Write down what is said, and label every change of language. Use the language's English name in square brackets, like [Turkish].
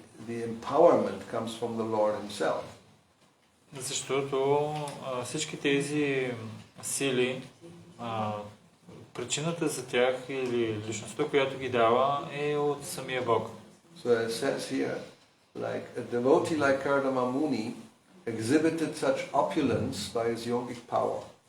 [English] The empowerment comes from the Lord Himself. [Bulgarian] Защото всички тези сили, причината за тях или личността, която ги дава, е от самия Бог. [English] So it says here, like a devotee like Kardama Muni exhibited such opulence by his yogic power.